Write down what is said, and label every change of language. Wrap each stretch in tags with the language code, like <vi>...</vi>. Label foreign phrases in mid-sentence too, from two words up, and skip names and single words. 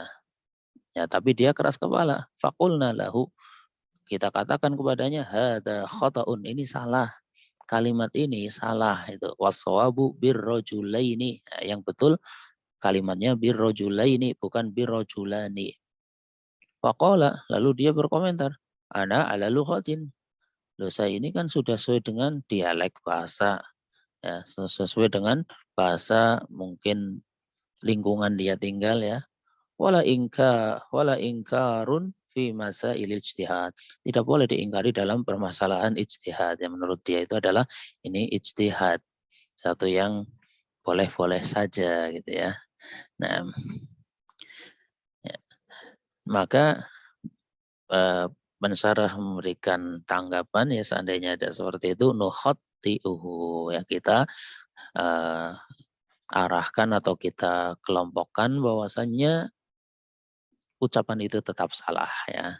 <id>Ya, tapi dia keras kepala.</id> <ar>فقلنا له,</ar> <id>kita katakan kepadanya</id> <ar>هذا خطأ,</ar> <id>ini salah. Kalimat ini salah itu.</id> <ar>والصواب بالرجلين.</ar> <id>Nah, yang betul kalimatnya birrajulaini bukan birrajulani. Faqala, lalu dia berkomentar,</id> <ar>أنا على لغة.</ar> <id>Loh, saya ini kan sudah sesuai dengan dialek bahasa. Ya, sesuai dengan bahasa mungkin lingkungan dia tinggal ya.</id> <ar>ولا إنكار في مسائل الاجتهاد.</ar> <id>Tidak boleh diingkari dalam permasalahan ijtihad. Yang menurut dia itu adalah ini ijtihad. Satu yang boleh-boleh saja gitu ya. Nah, ya. Maka Pensarah memberikan tanggapan ya seandainya ada seperti itu nukhati'uhu ya, kita arahkan atau kita kelompokkan bahwasannya ucapan itu tetap salah ya.</id>